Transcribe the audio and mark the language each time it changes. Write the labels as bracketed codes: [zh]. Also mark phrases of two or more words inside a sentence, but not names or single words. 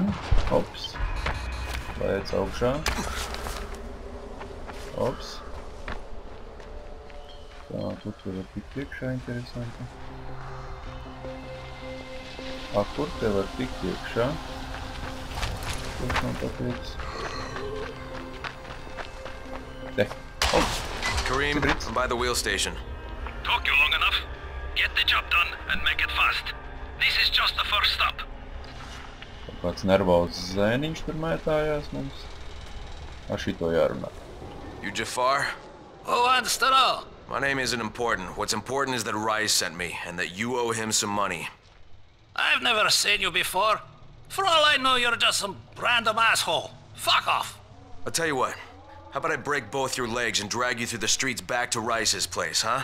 [lv] Ops. Lēc augšā. Ops. Tā, tur var tikt iekšā, interesanti. Kur te var tikt iekšā? Kurš man pateiks? Te. Ops. [en] Kareem, I'm by the wheel station. Talk you long enough. Get the job done and make it fast. This is just the first stop. [lv] Kāds nervozs zēniņš tur mētājās mums. Ar šito jārunā. [en] You Jafar? Who wants to know? My name isn't important. What's important is that Rais sent me, and that you owe him some money. I've never seen you before. For all I know, you're just some random asshole. Fuck off. I'll tell you what. How about I break both your legs and drag you through the streets back to Rice's place, huh?